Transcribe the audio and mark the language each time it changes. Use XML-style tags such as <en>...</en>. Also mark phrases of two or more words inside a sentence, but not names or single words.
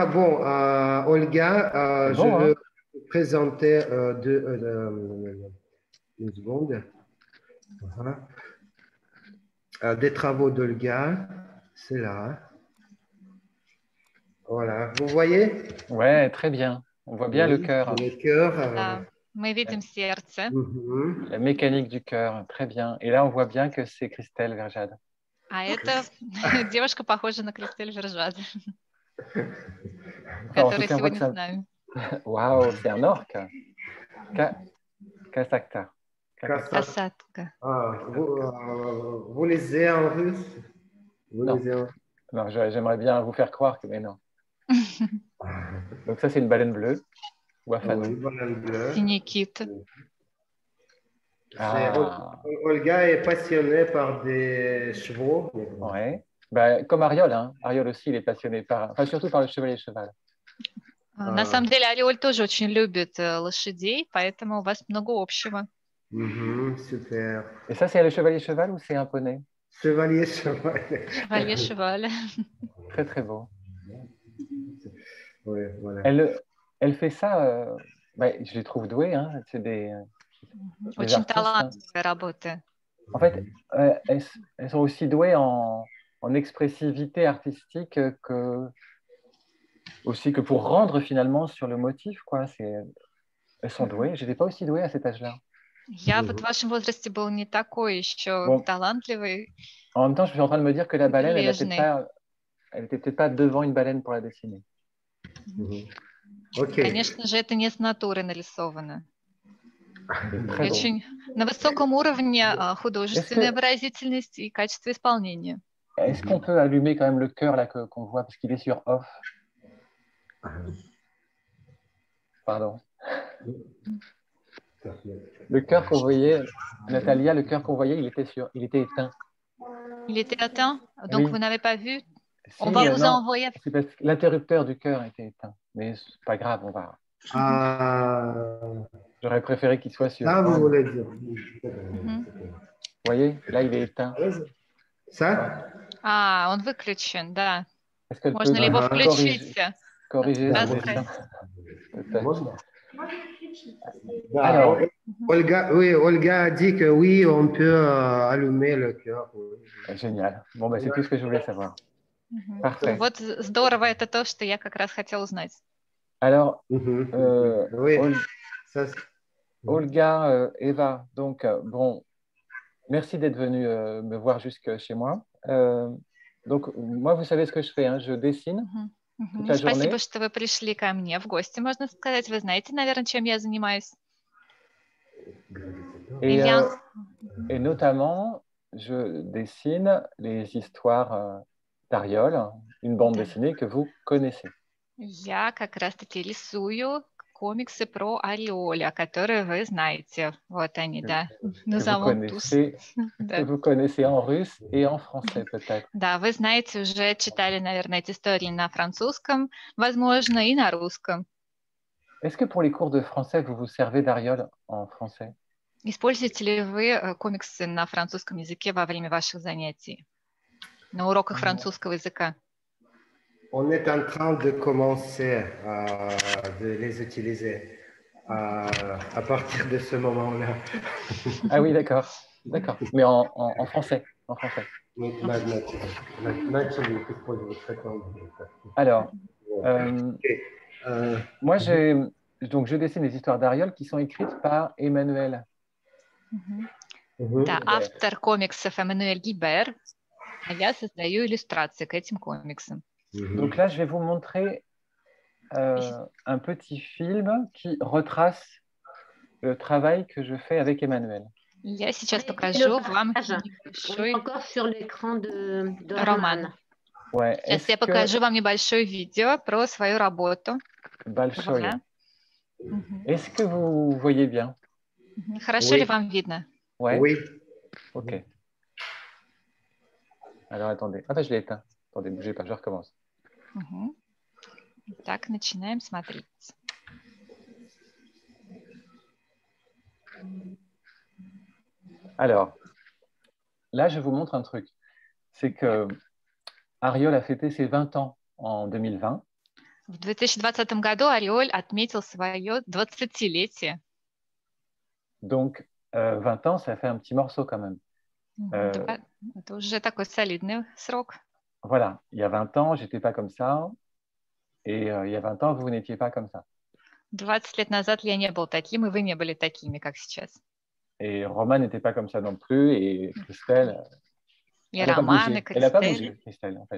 <fr>Bon, Olga, je veux vous présenter une seconde. Des travaux d'Olga. C'est là. Voilà. Vous voyez? Ouais, très bien. On voit bien le cœur. Le cœur.</fr> <ru>Да, мы видим сердце.</ru> <fr>La mécanique du cœur, très bien. Et là, on voit bien que c'est Christelle Verjade.</fr> <ru>А это девушка похожа на Кристель Вержад,</ru> <fr>Alors,</fr> <ru>которая сегодня с нами.</ru> <fr>Waouh, c'est un orque. Kasakta.</fr> <ru>Касатка.</ru> <fr>Vous lisez en russe? Non, j'aimerais bien vous faire croire que, mais non. Donc ça, c'est une baleine bleue. Синий кит. Olga est passionnée par des chevaux. Ouais. Bah, comme Ariol, hein. Ariol aussi, il est passionné surtout par le chevalier cheval.</fr> <ru>На самом деле, Ариоль тоже очень любит лошадей, поэтому у вас много общего.</ru> <fr>Super. Et ça, c'est le chevalier cheval ou c'est un poney? Chevalier cheval. Chevalier cheval. Très, très beau. Ouais, voilà. Elle fait ça, je les trouve doués, hein. C'est des</fr> <ru>Очень</ru> <fr>artistes,</fr> <ru>талантливая работа.</ru> <fr>En fait, elles sont aussi douées en expressivité artistique aussi que pour rendre finalement sur le motif, quoi. Elles sont douées. Je n'étais pas aussi douée à cet âge-là.</fr> <ru>Я вот в вашем возрасте был не такой еще талантливый.</ru> <fr>En même temps, je suis en train de me dire que la baleine, elle n'était peut-être pas devant une baleine pour la dessiner.</fr> <ru>Конечно же, это не с натуры нарисовано. Очень на высоком уровне художественной выразительности и качества исполнения.</ru> <fr>Est-ce qu'on peut allumer quand même le cœur là qu'on voit parce qu'il est sur off? Pardon. Le cœur qu'on voyait, Natalia, le cœur qu'on voyait, il était éteint. Il était éteint, donc oui. Vous n'avez pas vu? Si, on va vous envoyer. C'est parce que l'interrupteur du cœur était éteint, mais c'est pas grave, on va. J'aurais préféré qu'il soit sur. Ça, vous voulez dire. Vous voyez, là, il est éteint. Ça?</fr> <ru>Он выключен, да. Можно ли его включить?</ru> <fr>Corriger. Alors, Olga a dit que oui, on peut allumer le cœur. Génial. Bon, c'est tout ce que je voulais savoir. Parfait.</fr> <ru>Вот здорово, это то, что я как раз хотела узнать.</ru> <fr>Alors, Olga, Eva, donc, bon, merci d'être venu me voir jusque chez moi. Donc, moi, vous savez ce que je fais, hein, je dessine.</fr> <ru>Спасибо, что вы пришли ко мне в гости, можно сказать. Вы знаете, наверное, чем я занимаюсь.</ru> <fr>Et notamment, je dessine les histoires d'Ariol, une bande dessinée que vous connaissez.</fr> <ru>Я как раз-таки рисую комиксы про Ариоля, которые вы знаете. Вот они, да.</ru> <fr>Que vous connaissez en russe et en français, peut-être.</fr> <ru>Да, вы знаете, уже читали, наверное, эти истории на французском, возможно, и на русском.</ru> <fr>Est-ce que pour les cours de français, vous vous servez d'Ariol en français?</fr> <ru>Используете ли вы комиксы на французском языке во время ваших занятий, на уроках французского языка?</ru> <fr>On est en train de commencer de les utiliser à partir de ce moment-là. Ah oui, d'accord. D'accord. Mais en français. En français. Alors, moi, je dessine des histoires d'Ariol qui sont écrites par Emmanuel.</fr> <ru>Да, автор комиксов Эммануэль Гибер, а я создаю иллюстрации к этим комиксам.</ru> <fr>Donc là, je vais vous montrer un petit film qui retrace le travail que je fais avec Emmanuel.</fr> <ru>Я сейчас покажу вам</ru> <fr>небольшой encore sur l'écran de</fr> <ru>роман.</ru> <fr>Ouais.</fr> <ru>Сейчас я покажу вам небольшое видео про свою работу. Большое.</ru> <fr>Est-ce que vous voyez bien?</fr> <ru>Хорошо ли вам видно?</ru> <fr>Ouais. Oui. Ok. Alors attendez. Ah ben je l'ai éteint. Attendez, bougez pas, je recommence.</fr> <ru>Так, начинаем смотреть.</ru> <fr>Alors, là, je vous montre un truc. C'est que Ariol a fêté ses 20 ans en 2020.</fr> <ru>В 2020 году Ариоль отметил свое 20-летие.</ru> <fr>Donc, 20 ans, ça fait un petit morceau quand même.</fr> <ru>Это уже такой солидный срок.</ru> <fr>Voilà, il y a 20 ans, j'étais pas comme ça. Et il y a 20 ans, vous n'étiez pas comme ça.</fr> <ru>20 лет назад я не был таким, и вы не были такими, как сейчас.</ru> <fr>Et Roman n'était pas comme ça non plus. Et Christelle,</fr> <ru>и Роман, и</ru> <fr>elle n'a pas bougé, Christelle, en fait.</fr>